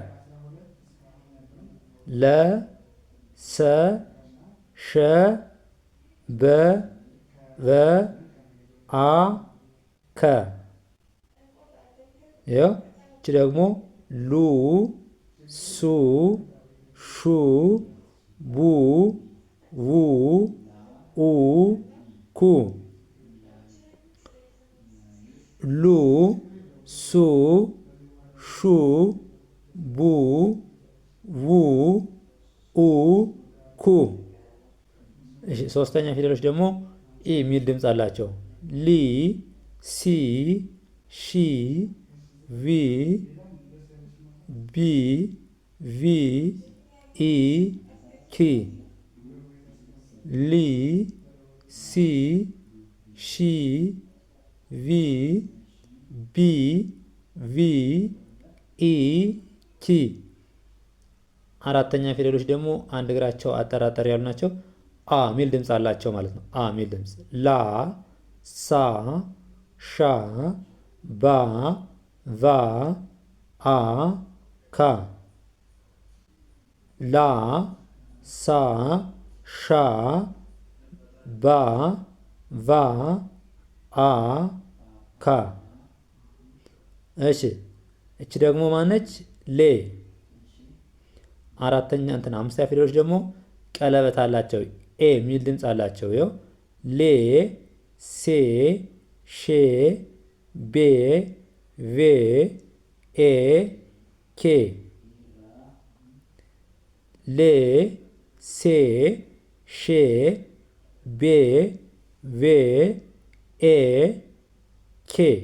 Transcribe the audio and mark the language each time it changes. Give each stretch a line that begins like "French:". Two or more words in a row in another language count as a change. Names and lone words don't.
Amharic: ለ ሰ ሸ በ ቨ አ ከ። ይኸው እቺ ደግሞ ሉ ሱ ሹ ቡ ዉ ኡ ኩ ሉ ሱ ሹ ቡ ዉ ኡ ኩ። እሺ ሶስተኛ ፊደሎች ደግሞ ኢ የሚል ድምፅ አላቸው። ሊ ሲ ሺ ቪ ቢ ቪ ኢ ኪ ሊ ሲ ሺ ቪ ቢ ቪ ኢ ኪ። አራተኛ ፊደሎች ደግሞ አንድ እግራቸው አጠራጠር ያሉ ናቸው። አ ሚል ድምፅ አላቸው ማለት ነው። አ ሚል ድምፅ ላ ሳ ሻ ባ ቫ አ ካ ላ ሳ ሻ ባ ቫ አ ካ። እሺ እቺ ደግሞ ማነች? ሌ። አራተኛ አምስተኛ ፊደሎች ደግሞ ቀለበት አላቸው። ኤ የሚል ድምፅ አላቸው። ይኸው ሌ ሴ ሼ ቤ ቬ ኤ ኬ ሌ ሴ ሼ ቤ ቬ ኤ ኬ።